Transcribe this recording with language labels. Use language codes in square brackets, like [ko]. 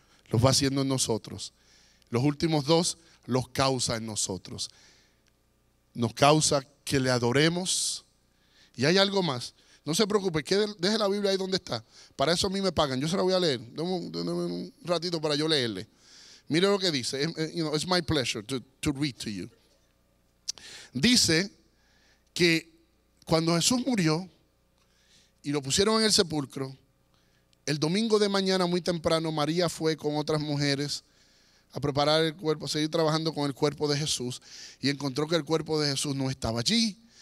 [es] Los va haciendo en nosotros. Los últimos 2 los causa en nosotros. Nos causa que le adoremos. Y hay algo más. No se preocupe, deje la Biblia ahí donde está. Para eso a mí me pagan. Yo se la voy a leer. Dame un ratito para yo leerle. Mire lo que dice. [en] It's my pleasure to read to you. [es] Dice que cuando Jesús murió y lo pusieron en el sepulcro, el domingo de mañana muy temprano María fue con otras mujeres a preparar el cuerpo, a seguir trabajando con el cuerpo de Jesús, y encontró que el cuerpo de Jesús no estaba allí.